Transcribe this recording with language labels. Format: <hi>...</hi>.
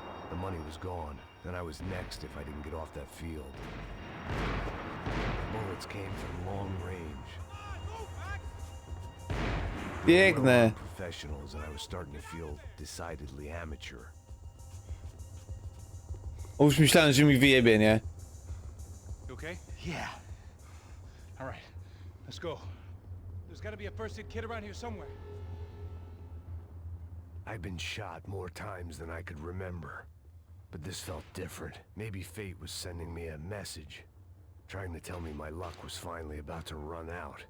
<en>The money was gone, and I was next if I didn't get off that field. Bullets came from long range. We were</en> <pl>Biegnę.</pl> <en>professionals, and I was starting to feel decidedly amateur.</en> <pl>O, już myślałem, że mi wyjebie, nie?</pl> <en>You okay? Yeah. All right, let's go. There's gotta be a first aid kit around here somewhere. I've been shot more times than I could remember. But this felt different. Maybe fate was sending me a message. Trying to tell me my luck was finally about to run out.</en>